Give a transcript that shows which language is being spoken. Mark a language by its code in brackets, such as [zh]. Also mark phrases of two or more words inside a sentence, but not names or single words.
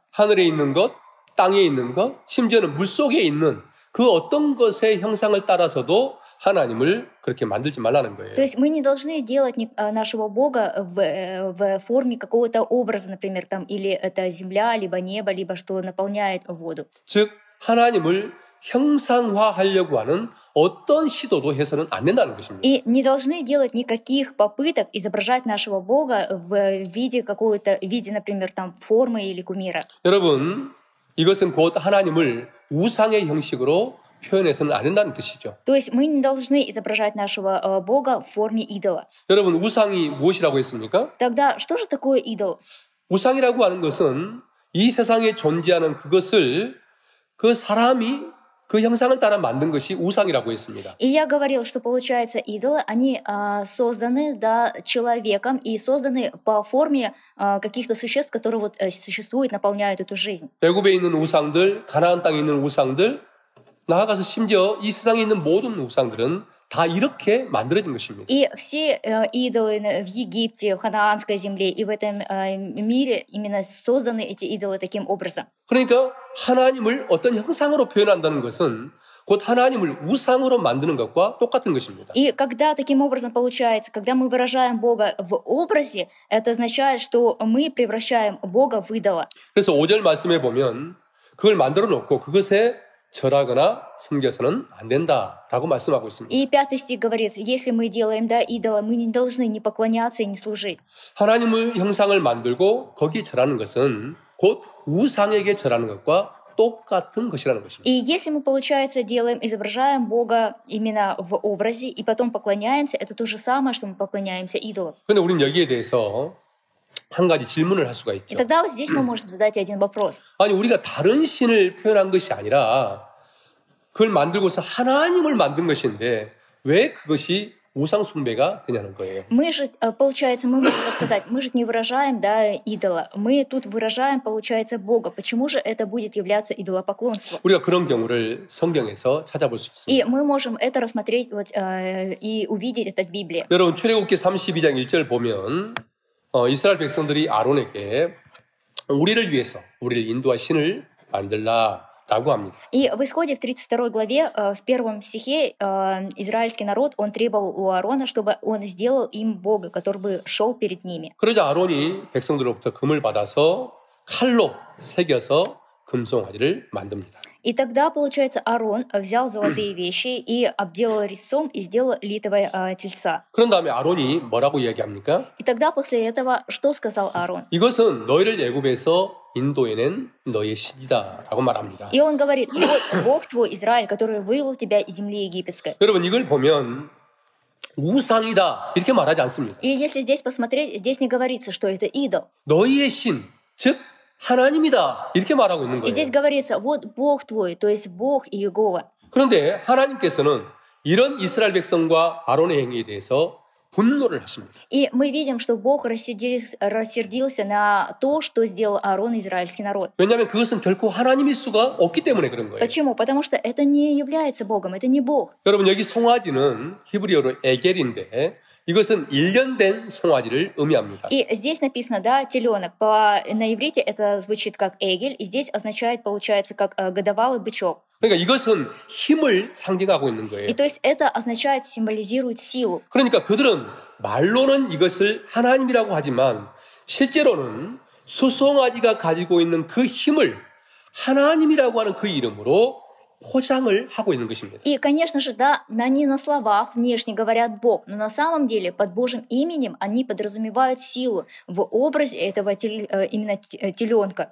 [ko] 하늘에 있는 것, 땅에 있는 것, 심지어는 물속에 있는 그 어떤 것의 형상을 따라서도 하나님을 그렇게 만들지 말라는 거예요. [ru] То есть мы не должны делать нашего Бога в форме какого-то образа, например, там, или это земля, либо небо, либо что наполняет воду. [ko] 즉 하나님을 형상화하려고 하는 어떤 시도도 해서는 안 된다는 것입니다. [ru] И не должны делать никаких попыток изображать нашего Бога в виде например, там, формы или кумира. [ko] 여러분, 이것은 곧 하나님을 우상의 형식으로 표현해서는 안 된다는 뜻이죠. [ru] То есть мы не должны изображать нашего Бога в форме идола. [ko] 여러분, 우상이 무엇이라고 했습니까? [ru] Тогда что же такое идол? [ko] 우상이라고 하는 것은 이 세상에 존재하는 그것을 그 사람이 그 형상을 따라 만든 것이 우상이라고 했습니다. [ru] И я говорил, что получается идолы, они созданы человеком и созданы по форме каких-то существ, которые вот существуют, наполняют эту жизнь. [ko] 애굽에 있는 우상들, 가나안 땅에 있는 우상들, 나아가서 심지어 이 세상에 있는 모든 우상들은 다 이렇게 만들어진 것입니다. [ru] И все идолы в Египте, в ханаанской земле и в этом мире именно созданы эти идолы таким образом. [ko] 그러니까 하나님을 어떤 형상으로 표현한다는 것은 곧 하나님을 우상으로 만드는 것과 똑같은 것입니다. [ru] И когда таким образом получается, когда мы выражаем Бога в образе, это означает, что мы превращаем Бога в идола. [ko] 그래서 5절 말씀에 보면 그걸 만들어 놓고 그것에 절하거나 섬겨서는 안 된다라고 말씀하고 있습니다. [ru] И 5 стих говорит, если мы делаем идола, мы не должны не поклоняться и не служить. [ko] 하나님의 형상을 만들고 거기에 절하는 것은 곧 우상에게 절하는 것과 똑같은 것이라는 것입니다. [ru] И если мы, получается, изображаем Бога именно в образе и потом поклоняемся, это то же самое, что мы поклоняемся идолам. [ko] 그런데 우리는 여기에 대해서 한 가지 질문을 할 수가 [ru] И [ko] 있죠. [ru] тогда вот здесь мы можем задать один вопрос. [ko] 아니, 우리가 다른 신을 표현한 것이 아니라 그걸 만들고서 하나님을 만든 것인데 왜 그것이 우상 숭배가 되냐는 거예요. [ru] Мы же, получается, мы можем сказать, мы же не выражаем, идола. Мы тут выражаем, получается, Бога. Почему же это будет являться идолопоклонством? [ko] 우리가 그런 경우를 성경에서 찾아볼 수 있습니다. [ru] И мы можем это рассмотреть и увидеть это в Библии. [ko] 여러분, 출애굽기 32장 1절 보면 이스라엘 백성들이 아론에게 우리를 위해서 우리를 인도할 신을 만들라라고 합니다. [ru] И в Исходе в 32 главе, в 1 стихе, израильский народ, он требовал у Аарона, чтобы он сделал им Бога, который бы шел перед ними. [ko] 그러자 아론이 백성들로부터 금을 받아서 칼로 새겨서 금송아지를 만듭니다. [ru] И тогда, получается, Аарон взял золотые вещи и обделал резцом и сделал литого тельца. [ko] 그런 다음에 아론이 뭐라고 이야기합니까? [ru] И тогда после этого что сказал Аарон? [ko] 이것은 너희를 애굽에서 인도해낸 너의 신이다라고 말합니다. [ru] И он говорит, вот Бог твой, Израиль, который вывел тебя из земли египетской. [ko] 여러분, 이걸 보면 우상이다 이렇게 말하지 않습니다. [ru] И если здесь посмотреть, здесь не говорится, что это идол. [ko] 너희의 신, 즉 하나님이다 이렇게 말하고 있는 [ru] И здесь [ko] 거예요. [ru] говорится, вот Бог твой, то есть Бог Иегова. [ko] 그런데 하나님께서는 이런 이스라엘 백성과 아론의 행위에 대해서 분노를 하십니다. [ru] И мы видим, что Бог рассердился на то, что сделал Аарон и израильский народ. [ko] 왜냐하면 그것은 결코 하나님일 수가 없기 때문에 그런 거예요. [ru] Почему? Потому что это не является Богом, это не Бог. [ko] 여러분, 여기 송아지는 히브리어로 에겔인데 이것은 1년 된 송아지를 의미합니다. [ru] И здесь написано, теленок. На иврите это звучит как эгель, и здесь означает, получается, как годовалый бычок. [ko] 그러니까 이것은 힘을 상징하고 있는 거예요. [ru] И то есть это означает, символизирует силу. [ko] 그러니까 그들은 말로는 이것을 하나님이라고 하지만 실제로는 수송아지가 가지고 있는 그 힘을 하나님이라고 하는 그 이름으로 포장을 하고 있는 것입니다. [ru] И, конечно же, они на словах внешне говорят Бог, но на самом деле под Божьим именем они подразумевают силу в образе этого именно теленка.